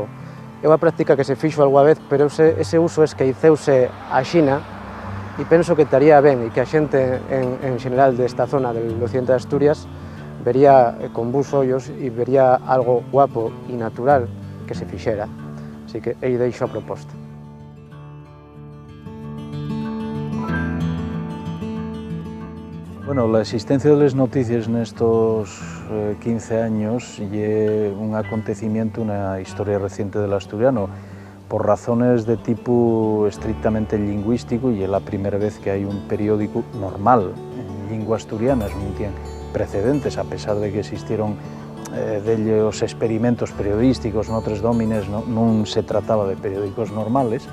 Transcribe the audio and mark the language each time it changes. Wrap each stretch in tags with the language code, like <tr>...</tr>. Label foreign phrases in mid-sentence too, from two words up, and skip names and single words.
<gl>É unha práctica que se fixo algunha vez, pero ese uso esqueiceuse a Xina e penso que estaría ben e que a xente en xeral desta zona</gl> <es>del occidente</es> <gl>de Asturias vería con bons ollos e vería algo guapo e natural que se fixera. Así que aí deixo a proposta.</gl> <es>Bueno, la existencia de Les Noticias nestos 15 años é un acontecimiento, una historia reciente del asturiano, por razones de tipo estrictamente lingüístico, y es la primera vez que hay un periódico normal en lingua asturiana, non tiene precedentes, a pesar de que existieron dellos experimentos periodísticos noutros domines, non se trataba de periódicos normales.</es>